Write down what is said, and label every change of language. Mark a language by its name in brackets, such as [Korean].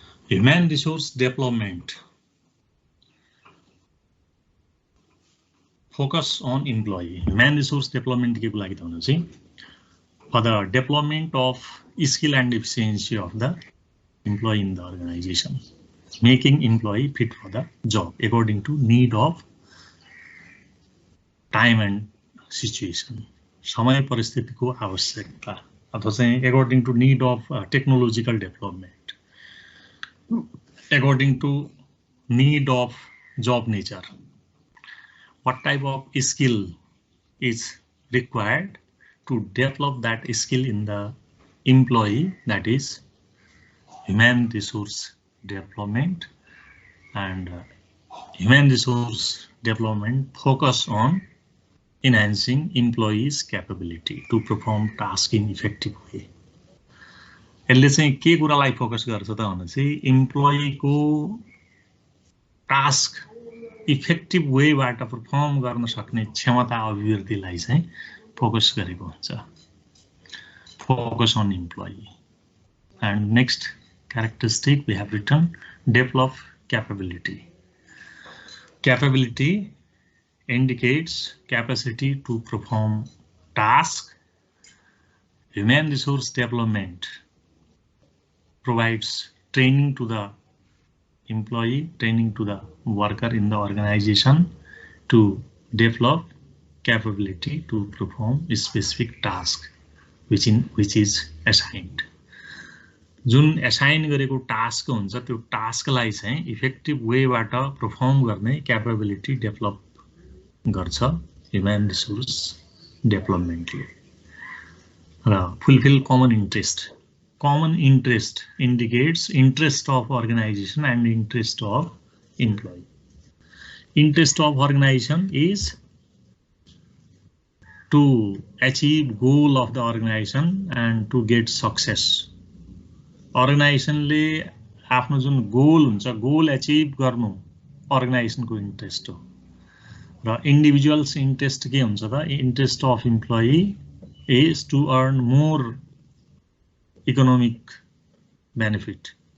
[English] Human resource development focus on employee. Human resource development [Nepali] के को लागि त भने चाहिँ [English] for the development of skill and efficiency of the employee in the organization, making employee fit for the job according to need of time and situation, [Nepali] समय परिस्थितिको आवश्यकता अथवा चाहिँ [English] According to need of technological development, according to need of job nature, what type of skill is required to develop that skill in the employee, that is human resource development, and human resource development focus on enhancing employees' capability to perform task in effective way. [Nepali] यसले चाहिँ के कुरालाई focus गर्छ त भनेपछि employee को task effective वेबाट perform गर्न सक्ने क्षमता अभिवृद्धिलाई चाहिँ फोकस गरेको हुन्छ. [English] Focus on employee. And next characteristic we have written, develop capability. Capability indicates capacity to perform task. Human resource development provides training to the employee, training to the worker in the organization to develop capability to perform a specific task which is assigned. [Nepali] जुन assign गरेको task हुन्छ त्यो टास्कलाई चाहिँ effective वेबाट perform गर्ने capability develop गर्छ human resource डेभलपमेन्टले. [English] र fulfil common interest. Common interest indicates interest of organization and interest of employee. Interest of organization is to achieve goal of the organization and to get success. [Nepali] Organization ले आफ्नो जुन goal हुन्छ goal achieve गर्नु organisation को interest हो. [English] र individuals interest [Nepali] के हुन्छ त [English] Interest of employee is to earn more economic benefit.